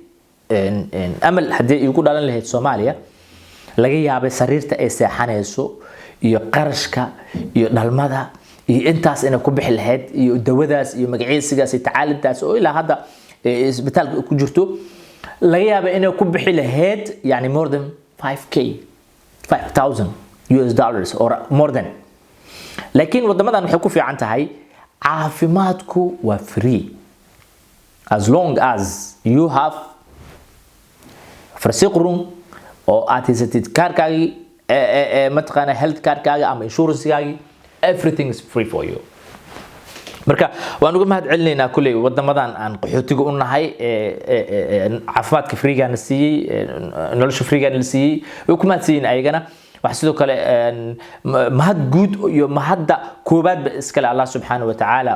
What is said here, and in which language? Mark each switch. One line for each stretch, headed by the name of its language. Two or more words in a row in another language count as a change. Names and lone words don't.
Somali: amal hadii igu dhalan lahayd Soomaaliya laga yaabay sariirta ay seexanayso iyo qarashka iyo dhalmada iyo intaas inay ku bixi lahayd iyo dawadaas iyo magaciisigaas iyo tacaalintaas oo ilaa hadda isbitaalka ku jirto laga yaabay inay ku bixi lahayd yani
English: more than 5000 US dollars or more than
Somali: laakiin wadamadan waxay ku fiican tahay caafimaadku waa
English: free as long as you have farsiq room
Somali: oo aad haysatid kaarkaagi mataqaana health kaarkaaga ama insurance-kaagi
English: everything is free for you
Somali: marka waan uga mahad celinaynaa kulay wadamadan aan qaxootiga u nahay caafimaadka freega na siiyay nolosha freega na siiyay oo ku mahadsiin ayagana wax sidoo kale mahad guud iyo mahadda koobaad iskale
Arabic: الله سبحانه وتعالى